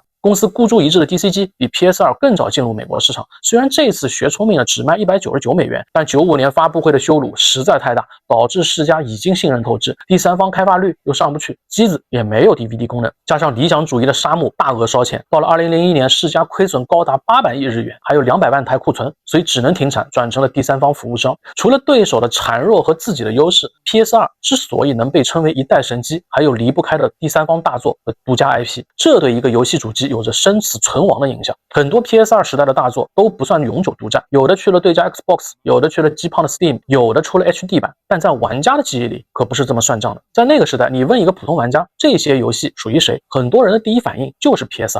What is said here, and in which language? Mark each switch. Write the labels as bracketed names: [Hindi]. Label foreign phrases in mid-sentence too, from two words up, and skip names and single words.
[Chinese] 公司孤注一擲的 DC 機比 PS2 更早進入美國市場，雖然這次學聰明了只賣199美元，但95年發布會的羞辱實在太大，導致世嘉已經信任透支，第三方開發率又上不去，機子也沒有 DVD 功能，加上理想主義的沙漠大額燒錢，到了2001年世嘉虧損高達800億日元，還有200萬台庫存，所以只能停產，轉成了第三方服務商。除了對手的孱弱和自己的優勢， PS2 之所以能被稱為一代神機，還有離不開的第三方大作和獨家 IP， 這對一個遊戲主機有着生死存亡的影響。很多 PS2 時代的大作都不算永久獨占，有的去了對家 Xbox， 有的去了雞胖的 Steam， 有的出了 HD 版，但在玩家的記憶裡可不是這麼算賬的。在那個時代，你問一個普通玩家這些遊戲屬於誰，很多人的第一反應就是 PS2。